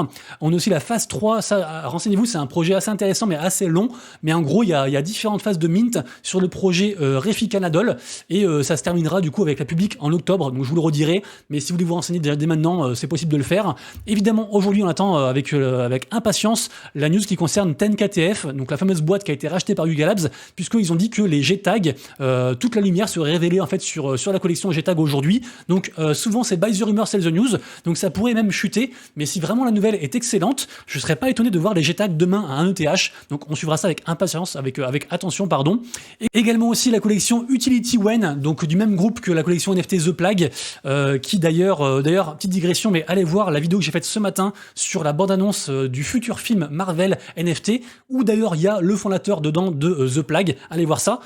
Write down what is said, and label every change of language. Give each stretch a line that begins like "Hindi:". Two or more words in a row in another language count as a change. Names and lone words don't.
French: On a aussi la phase 3, ça, renseignez-vous, c'est un projet assez intéressant mais assez long, mais en gros il y a différentes phases de mint sur le projet Refi Canadol, et ça se terminera du coup avec la public en octobre, donc je vous le redirai, mais si vous voulez vous renseigner dès maintenant, c'est possible de le faire. Évidemment aujourd'hui on attend avec impatience la news qui concerne 10KTF, donc la fameuse boîte qui a été rachetée par Yuga Labs, puisqu'ils ont dit que les G-Tags, toute la lumière serait révélée en fait sur la collection G-Tag aujourd'hui, donc souvent c'est
English: buy the rumor, sell the news,
French: donc ça pourrait même chuter, mais si vraiment la nouvelle est excellente, je serais pas étonné de voir les G-Tags demain à 1 ETH, donc on suivra ça avec impatience, avec attention, pardon. Et également aussi la collection Utility Wen, donc du même groupe que la collection NFT The Plague, qui d'ailleurs, petite digression, mais allez voir la vidéo que j'ai faite ce matin sur la bande-annonce du futur film Marvel NFT, où d'ailleurs il y a le fondateur dedans de The Plague, allez voir ça.